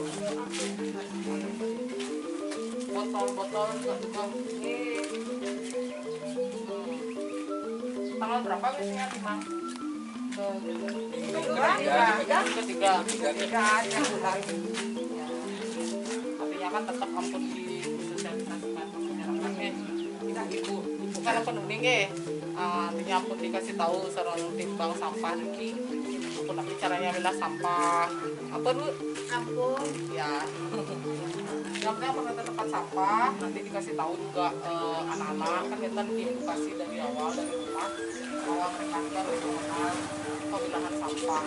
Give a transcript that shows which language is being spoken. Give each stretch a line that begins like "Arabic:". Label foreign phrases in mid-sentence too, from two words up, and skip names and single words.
Indonesian: botol-botol juga tanggal berapa biasanya Timang? Ketiga yang bulan. Ya. Artinya kan tetap ampun disosialisasikan ke masyarakat ibu kan
Balinese: ampun uning
Indonesian: artinya ampun dikasih tahu sareng timbang sampah
Balinese: niki ampun
Indonesian: tapi caranya milah sampah apa Bu? Ampun. Ya yang penting pengenalan tempat sampah, nanti dikasih tahu juga anak-anak kan kita diedukasi dari awal dari rumah bahwa mereka harus mengenal pemilahan sampah.